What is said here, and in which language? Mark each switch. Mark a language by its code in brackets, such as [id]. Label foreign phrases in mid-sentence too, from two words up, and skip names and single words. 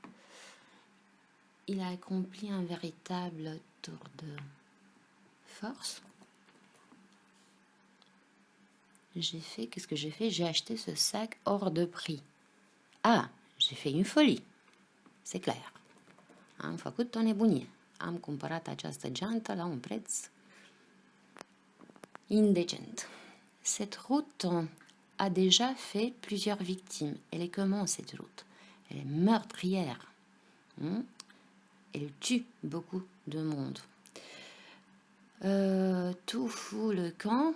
[fr] Il a accompli un véritable tour de force. Qu'est-ce que j'ai fait? J'ai acheté ce sac hors de prix. Ah, j'ai fait une folie. C'est clair. [ro] Am făcut o nebunie. Am cumpărat această geantă la un preț indécent. [fr] Cette route a déjà fait plusieurs victimes. Elle est comment cette route? Elle est meurtrière. Elle tue beaucoup de monde. Tout fout le camp.